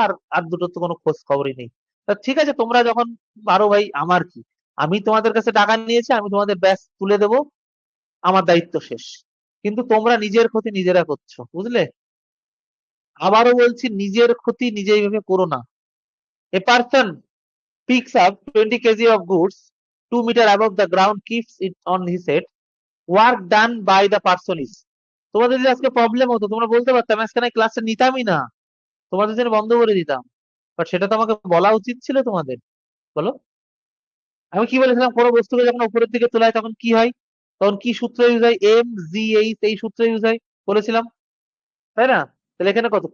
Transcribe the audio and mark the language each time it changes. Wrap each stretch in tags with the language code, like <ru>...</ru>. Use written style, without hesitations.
<bn>আর আর দুটোর তো কোনো খোঁজ খবরই নেই। তা ঠিক আছে, তোমরা যখন পারো ভাই, আমার কি, আমি তোমাদের কাছে টাকা নিয়েছি, আমি তোমাদের ব্যাচ তুলে দেবো, আমার দায়িত্ব শেষ। কিন্তু তোমরা নিজের ক্ষতি নিজেরা করছো, বুঝলে। আবারও বলছি, নিজের ক্ষতি নিজে এইভাবে করো না।</bn> <en>A person picks up 20 kg of goods 2 meter above the ground, keeps it on his head, work done by the person is।</en> <bn>তোমাদের যদি আজকে প্রবলেম হতো তোমরা বলতে পারতাম, আজকে না ক্লাসটা নিতামই না, তোমাদের জন্য বন্ধ করে দিতাম। বাট সেটা তো আমাকে বলা উচিত ছিল তোমাদের, বলো। আমি কি বলেছিলাম? কোনো বস্তুকে যখন উপরের দিকে তোলা হয় তখন কি হয়? তখন কি সূত্র ইউজ হয়? এম জি এইচ, এই সূত্র ইউজ হয়, বলেছিলাম, তাই না? তাহলে এখানে কত?</bn>